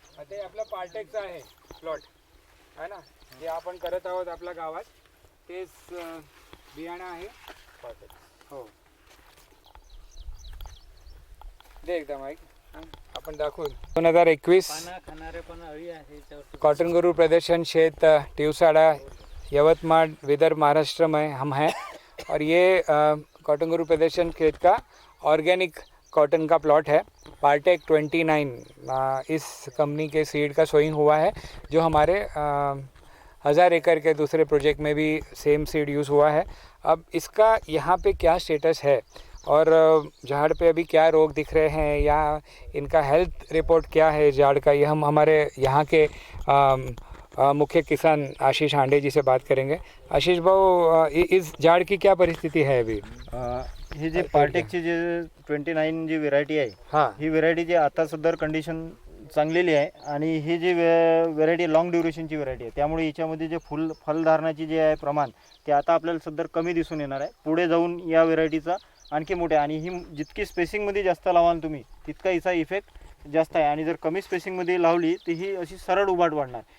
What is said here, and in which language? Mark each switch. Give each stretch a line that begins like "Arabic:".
Marathi: ते आपला पार्टेकचा आहे प्लॉट आहे ना जे आपण करत आहोत आपल्या गावात तेच बियाणं आहे. हो दे एकदा माईक आपण दाखवू. 2021 पानं खाणारे पण अळी आहे याच्यावर.
Hindi: कॉटन गुरु प्रदर्शन क्षेत टिवसाड़ा यवतमाल विदर्भ महाराष्ट्र में हम हैं और ये कॉटन गुरु प्रदर्शन खेत का ऑर्गेनिक कॉटन का प्लॉट है. पार्टेक 29 इस कंपनी के सीड का सोइंग हुआ है जो हमारे 1000 एकड़ के दूसरे प्रोजेक्ट में भी सेम सीड यूज़ हुआ है. अब इसका यहाँ पे क्या स्टेटस है और झाड़ पे अभी क्या रोग दिख रहे हैं या इनका हेल्थ रिपोर्ट क्या है झाड़ का, ये हम हमारे यहाँ के मुख्य किसान आशीष हांडे जी से बात करेंगे. आशीष भाऊ इस झाड़ की क्या परिस्थिति है अभी.
Marathi: हे जे पार्टेकची जे 29 जी व्हेरायटी आहे हां ही व्हेरायटी जी आता सदर कंडिशन चांगलेली आहे आणि ही जी व्हेरायटी लॉंग ड्युरेशनची व्हेरायटी आहे त्यामुळे हिच्यामध्ये जे फलधारणाची जे आहे प्रमाण ते आता आपल्याला सदर कमी दिसून येणार आहे. पुढे जाऊन या व्हेरायटीचा आणखी मोठे आणि ही जितकी स्पेसिंगमध्ये जास्त लावाल तुम्ही तितका हिचा इफेक्ट जास्त आहे आणि जर कमी स्पेसिंगमध्ये लावली तर ही अशी सरळ उभाट वाढणार.